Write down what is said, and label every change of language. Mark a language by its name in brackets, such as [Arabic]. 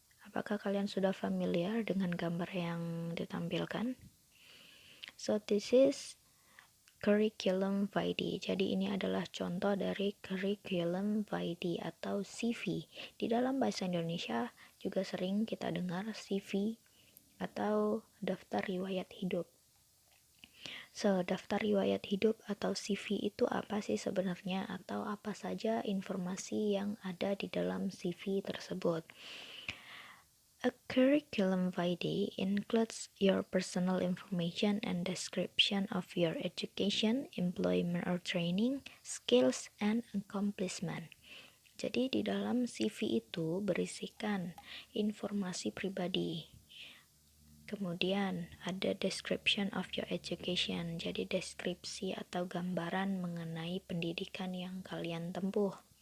[Indonesian] Apakah kalian sudah familiar dengan gambar yang ditampilkan? [English] So this is curriculum vitae. [Indonesian] Jadi ini adalah contoh dari curriculum vitae atau CV. Di dalam bahasa Indonesia juga sering kita dengar CV atau daftar riwayat hidup. So, daftar riwayat hidup atau CV itu apa sih sebenarnya, atau apa saja informasi yang ada di dalam CV tersebut? [English] A curriculum vitae includes your personal information and description of your education, employment or training, skills, and accomplishment. [Indonesian] Jadi di dalam CV itu berisikan informasi pribadi. Kemudian ada [English] description of your education, [Indonesian] jadi deskripsi atau gambaran mengenai pendidikan yang kalian tempuh.